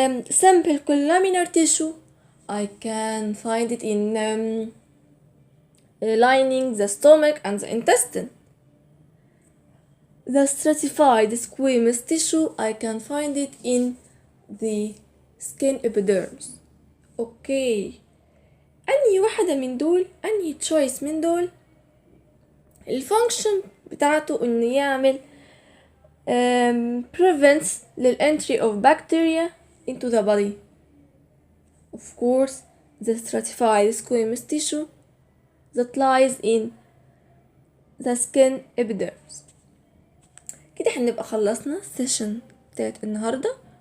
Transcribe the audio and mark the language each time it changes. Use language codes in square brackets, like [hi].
[en] Simple laminar tissue, I can find it in lining the stomach and the intestine. The stratified squamous tissue, I can find it in the skin epidermis. [ar] اوكي، انهي واحدة من دول، انهي تشويس من دول الفانكشن بتاعته انه يعمل [en] prevents the entry of bacteria into the body? Of course, the stratified squamous tissue that lies in the skin epidermis. [ar] كده هنبقى خلصنا السيشن بتاعت النهاردة.